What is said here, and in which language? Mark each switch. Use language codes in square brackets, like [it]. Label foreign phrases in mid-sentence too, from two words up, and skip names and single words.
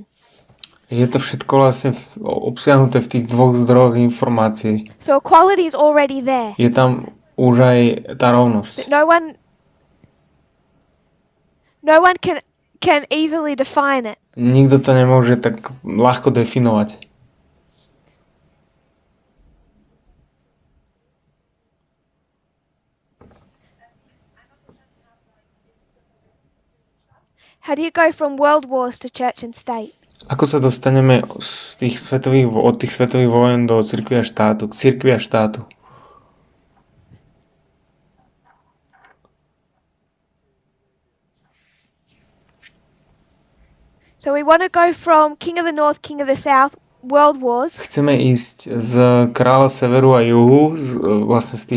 [sk] Je to všetko vlastne obsiahnuté v tých dvoch zdrojoch informácií. [en] So equality is already there. [sk] Je tam už aj tá rovnosť. [en] No one can easily define it. [sk] Nikto to nemôže tak ľahko definovať. [en] How do you go from world wars to church and state? [sk] Ako sa dostaneme od tých svetových vojen do cirkvi a štátu, k cirkvi a štátu? [en] So we want to go from King of the North, King of the South, world wars [sk] Chceme ísť z kráľa severu a juhu, vlastne z tých